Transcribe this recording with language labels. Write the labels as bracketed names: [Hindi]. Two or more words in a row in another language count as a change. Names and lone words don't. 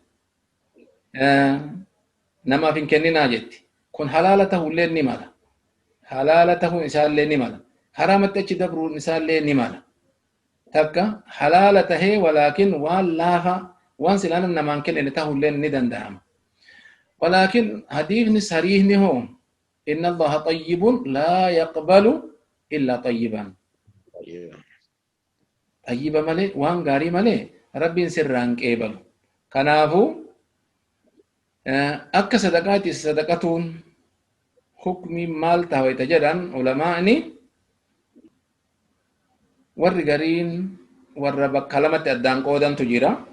[Oromo] namaaf hin kenninaa jetti kun halaala tahullee ni mala halaala tahuun isaallee ni mala haraamatti achi dabruun isaallee ni mala takka halaala tahee walaakin waan laafa waan silaan namaan kennine tahullee ni danda'ama walaakin hadiifni sariihni hoo [Arabic] إن الله طيب لا يقبل إلا طيبا [Oromo] tayyiba malee waan gaarii malee rabbiin sirraan qeebalu kanaafu akka sadaqaati sadaqatuun hukmi maal tahawayta jedhan ulamaa'ni warri gariin warra bakka lamatti addaan qoodantu jira